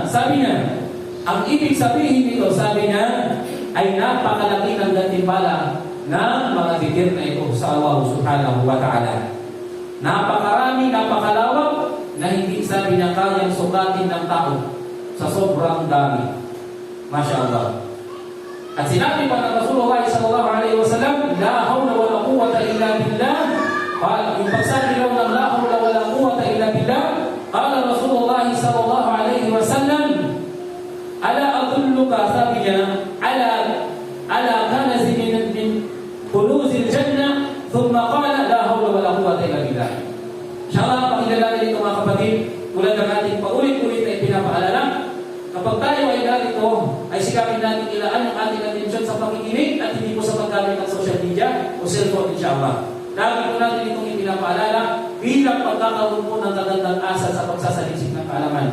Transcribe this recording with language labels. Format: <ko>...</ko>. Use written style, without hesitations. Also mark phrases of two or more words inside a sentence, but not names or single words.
<tl>Sabi niya, ang ibig sabihin nito, sabi niya, ay napakalaki ng gantimpala ng mga zikir na ito sa Allah</tl> <ar>سبحانه وتعالى.</ar> <tl>Napakarami, napakalawak na hindi sabi niya kayang sukatin ng tao sa sobrang dami.</tl> <ar>ما شاء الله.</ar> <tl>At sinabi pa ng Rasulullah</tl> <ar>صلى الله عليه وسلم، لا حول ولا قوة إلا بالله.</ar> <tl>Yung pagsabi daw ng</tl> <ar>لا حول ولا قوة إلا بالله، قال رسول الله صلى الله عليه وسلم، ألا أدلك,</ar> <tl>sabi niya,</tl> <ar>على كنز من كنوز الجنة، ثم قال لا حول ولا قوة إلا بالله.</ar> <tl>Inshallah, pakilala nito mga kapatid, tulad ng ating paulit-ulit na ipinapaalala, kapag tayo ay narito, ay sikapin natin ilaan ang ating atensyon sa pakikinig at hindi po sa paggamit ng</tl> <en>social media</en> <tl>o cellphone, inshallah. Lagi po natin itong ipinapaalala bilang pagkakaroon po ng kagandang asal sa pagsasaliksik ng kaalaman.</tl>